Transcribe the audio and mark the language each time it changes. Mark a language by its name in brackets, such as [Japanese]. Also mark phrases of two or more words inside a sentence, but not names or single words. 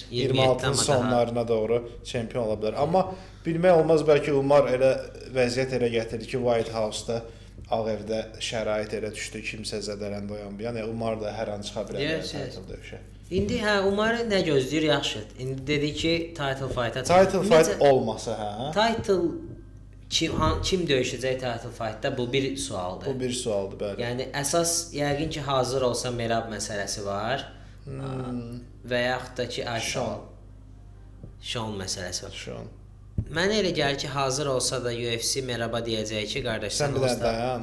[Azerbaijani] 26-nın sonlarına doğru çempion ola bilər. Amma bilmək olmaz, bəlkə Umar elə vəziyyət elə gətirdi ki, White House-da Ağ Evdə şərait elə düşdü, kimsə zədələndi o yan bu yan. Yəni Umar da hər an çıxa bilər title döyüşə. İndi Umarı nə gözləyir yaxşı. İndi dedi ki, [English] title fight-a title fight [Azerbaijani] olmasa, hə? Title kim döyüşəcək [English] title fight-da [Azerbaijani] bu bir sualdır. Bu bir sualdır, bəli. Yəni əsas yəqin ki, hazır olsa Merab məsələsi var. Və yaxud da ki, Sean məsələsi var. Sean. Mənə elə gəlir ki, hazır olsa da UFC Meraba deyəcək ki, qardaş sən dayan.